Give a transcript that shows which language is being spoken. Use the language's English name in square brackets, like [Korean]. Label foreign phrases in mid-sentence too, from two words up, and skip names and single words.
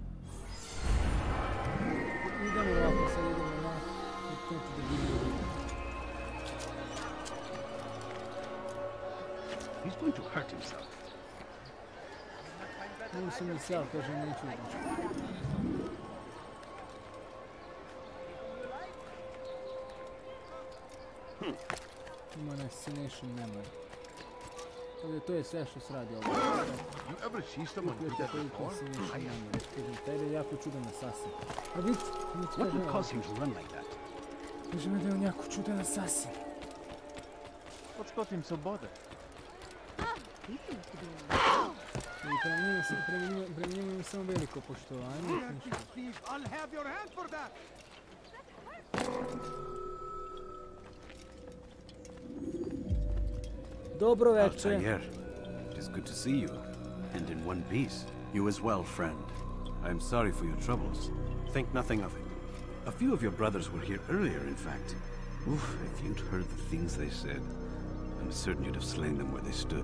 [English] He's going to hurt himself. [Bosnian] Ima [English] destination memory. [Bosnian] To je sve što se radi ovdje. Taj je jako čudan assassin. A vidite, [English] What would cause him to run like that? [Bosnian] Kažemo da je on jako čudan assassin. [English] What's got him so bothered? [Bosnian] I prema njemu imam samo veliko poštovanje. [English] I'll have your hand for that. [Bosnian] Dobro večer. [English] Altair, it is good to see you, and in one piece. You as well, friend. I am sorry for your troubles. Think nothing of it. A few of your brothers were here earlier, in fact. Oof, if you'd heard the things they said, I'm certain you'd have slain them where they stood.